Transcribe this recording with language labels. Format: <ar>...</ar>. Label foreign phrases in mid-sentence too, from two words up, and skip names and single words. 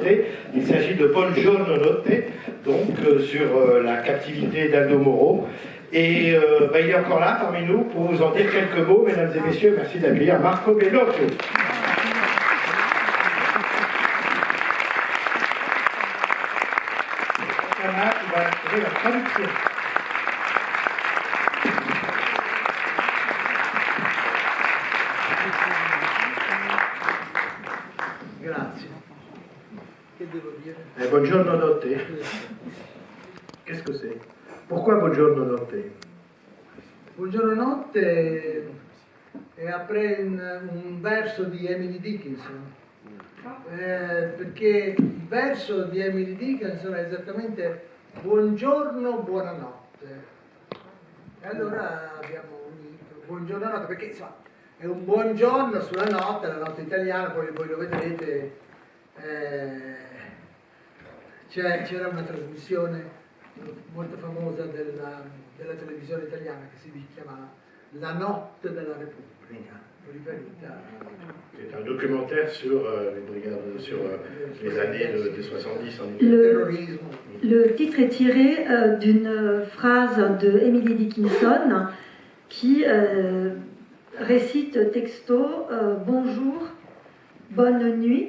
<fr>Il s'agit de Buongiorno Notte, donc sur la captivité d'Aldo Moro. Et il est encore là parmi nous pour vous en dire quelques mots, mesdames et messieurs. Merci d'accueillir Marco Bellocchio. Qui va assurer la traduction.</fr> <it>Grazie. Che devo dire? Buongiorno Notte.</it> <fr>Qu'est-ce que c'est? Pourquoi Buongiorno Notte?</fr> <it>Buongiorno Notte è après un verso di Emily Dickinson. Perché il verso di Emily Dickinson è esattamente buongiorno, buonanotte. E allora abbiamo unito buongiorno notte, perché insomma è un buongiorno sulla notte, la notte italiana, poi voi lo vedrete, c'era una trasmissione molto famosa della televisione italiana che si chiama La notte della Repubblica.</it> <fr>C'est un documentaire sur les brigades, sur les années des 70 en Italie. Le titre est tiré d'une phrase de Emily Dickinson qui récite texto bonjour, bonne nuit.</fr>